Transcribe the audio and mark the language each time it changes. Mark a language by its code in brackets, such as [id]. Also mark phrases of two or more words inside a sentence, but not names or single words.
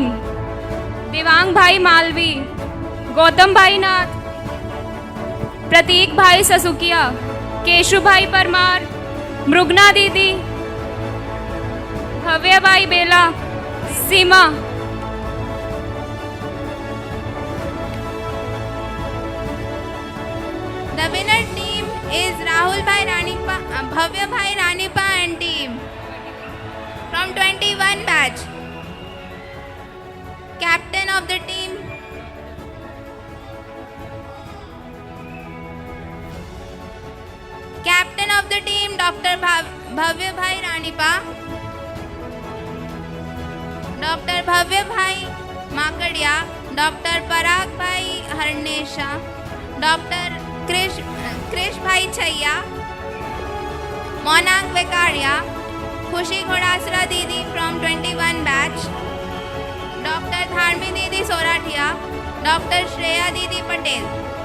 [en] Devang Bhai Malvi, Gautam Bhai Nath, Prateek Bhai Sasukia, Keshu Bhai Parmar, Mrugna Didi, Bhavya Bhai Bela, Seema. The winner team is Rahul Bhai Ranipa, Bhavya Bhai Ranipa and team from 21 batch. Captain of the team Dr. Bhavya Bhai Ranipa, Dr. Bhavya Bhai Makadia, Dr. Parag Bhai Harnesha, Dr. Krish Bhai Chaiya, Monang Vekaria, Khushi Ghodasra Didi from 21 batch, Dr. Dharmi Didi Sorathia, Dr. Shreya Didi Patel.